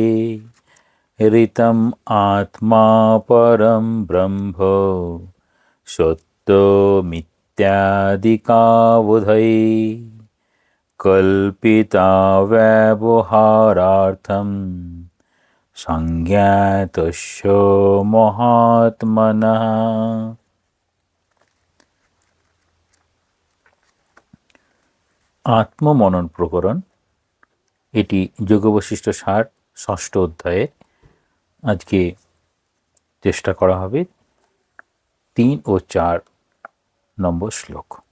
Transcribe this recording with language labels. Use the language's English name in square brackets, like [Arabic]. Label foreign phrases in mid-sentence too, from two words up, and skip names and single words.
[Sanskrit] ऋतम् आत्मा परं ब्रह्म सत्यमित्यादिकावुधै कल्पिता व्यवहारार्थं संज्ञातस्य महात्मनः। [Bangla] আত্মমনন প্রকরণ, এটি যোগবশিষ্ঠ সার ৬ষ্ঠ অধ্যায়ে আজকে চেষ্টা করা হবে ৩ ও ৪ নম্বর শ্লোক।